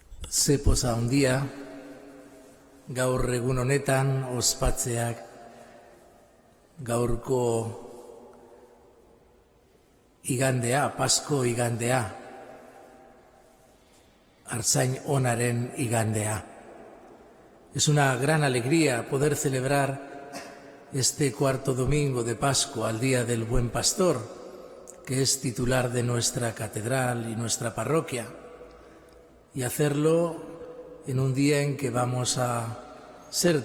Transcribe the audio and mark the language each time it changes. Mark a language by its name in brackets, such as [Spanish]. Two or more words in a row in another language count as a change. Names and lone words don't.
[Basque] Ze poza handia, gaur egun honetan ospatzeak gaurko igandea, Pasko igandea, Artzain Onaren igandea. [Spanish] Es una gran alegría poder celebrar este cuarto domingo de Pascua, al Día del Buen Pastor, que es titular de nuestra catedral y nuestra parroquia, y hacerlo en un día en que vamos a ser